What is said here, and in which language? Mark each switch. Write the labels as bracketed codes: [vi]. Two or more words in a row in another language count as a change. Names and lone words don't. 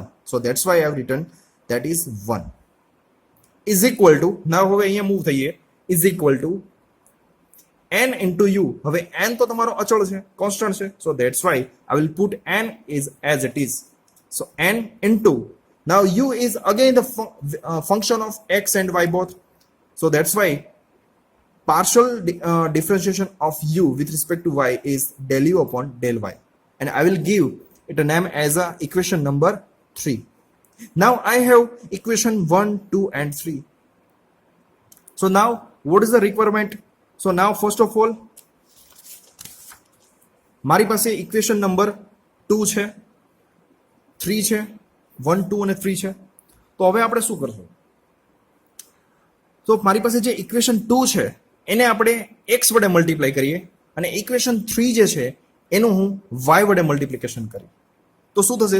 [en] So that's why I have written that is 1 is equal to, now [gu] હવે અહીંયા મૂવ થઈએ, [en] is equal to n into u. [gu] હવે n તો તમારો અચળ છે, કોન્સ્ટન્ટ છે. [en] So that's why I will put n is as it is. So n into, now u is again the function of x and y both. So that's why partial differentiation of u with respect to y is del u upon del y, and I will give it a name as a equation number 3. Now I have equation 1, 2 and 3. So now what is the requirement? So now first of all [gu] મારી પાસે [en] equation number 2 [gu] છે, 3 છે, 1, 2 અને 3 છે. તો હવે આપણે શું કરશું? તો મારી પાસે જે ઇક્વેશન 2 છે એને આપણે x વડે મલ્ટીપ્લાય કરીએ અને ઇક્વેશન 3 જે છે એનું હું y વડે મલ્ટીપ્લિકેશન કરી તો શું થશે?